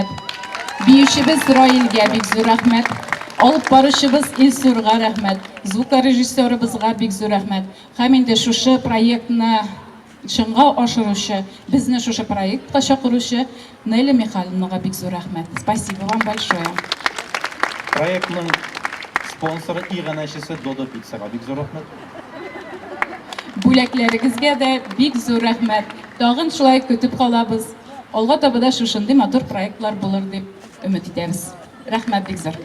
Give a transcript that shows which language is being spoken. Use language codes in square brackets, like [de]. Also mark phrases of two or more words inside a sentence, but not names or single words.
[tt] Биючебез Раилгә бик зур рәхмәт. Алып баручыбыз Илсурга рәхмәт. Звукорежиссерыбызга бик зур рәхмәт. Һәм инде шушы проектны чынга ашыручы, безне шушы проектка чакыручы Неля Михайловнага бик зур рәхмәт. [ru] Спасибо вам большое. [tt] Проектның спонсоры иганәчесе Додо Пиццага бик зур рәхмәт. Бүләкләрегезгә дә бик зур рәхмәт. Тагын шулай көтеп калабыз. Алга таба да шушындый матур проектлар булыр дип өмет итәбез. Рәхмәт бик зур.